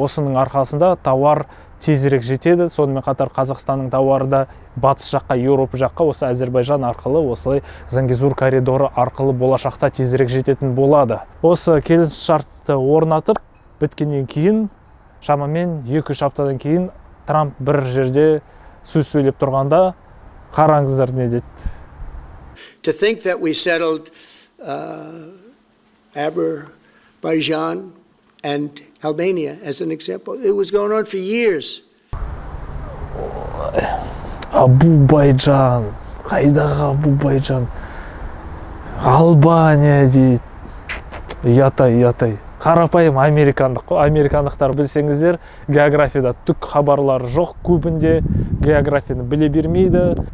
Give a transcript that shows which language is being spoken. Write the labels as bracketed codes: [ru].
[kk] Осының арқасында тауар тезірек жетеді. Сонымен қатар Қазақстанның тауары да батыс жаққа, Еуропа жаққа осы Әзербайжан арқылы, осылай Зангизур коридоры арқылы болашақта тезірек жететін болады. Осы келісім шартты орнатып біткеннен кейін, шамамен 2-3 аптадан кейін Трамп бір жерде сөз сөйлеп тұрғанда қараңыздар не дейді. [en] To think that we settled Azerbaijan and Albania as an example. It was going on for years. [kk] Абу-Байджан, қайдағы Абу-Байджан? Албания дейді. Ятай. Қарапайым американдық қой. Американдықтар білсеңіздер, географияда түк хабарлары жоқ, көбінде географияны біле бермейді.